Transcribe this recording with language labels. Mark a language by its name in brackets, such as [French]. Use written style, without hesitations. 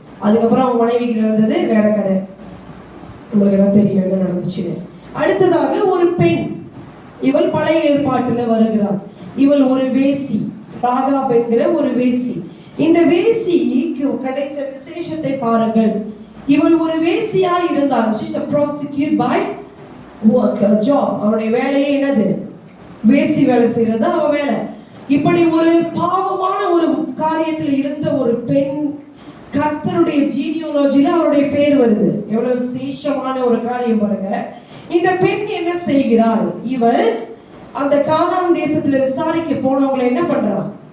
[Tamil] அதுக்கப்புறம் அவன் மனைவிக்கு நடந்தது வேற கதை, உங்களுக்கு எல்லாம் தெரியும் என்ன நடந்துச்சுன்னு. அடுத்ததாக ஒரு பெண், இவள் பழைய ஏற்பாட்டுல வருகிறார். இவள் ஒரு வேசி, ராகாப் என்கிற ஒரு வேசி. இந்த வேசிக்கு கிடைச்ச விசேஷத்தை பாருங்கள். இவள் ஒரு வேசியா இருந்தால், [English] she is a prostitute by work, job. [Tamil] அவருடைய வேலையே என்னது? வேசி வேலை செய்யறது அவ வேலை. இப்படி ஒரு பாவமான ஒரு காரியத்தில் இருந்த ஒரு பெண் கர்த்தருடைய ஜீனியாலஜில அவருடைய பேர் வருது. எவ்வளவு விசேஷமான ஒரு காரியம் பாருங்க. இந்த பெண் என்ன செய்கிறாள்? இவள் அந்த கானான் தேசத்துல விசாரிக்க போனவங்களை என்ன பண்றா?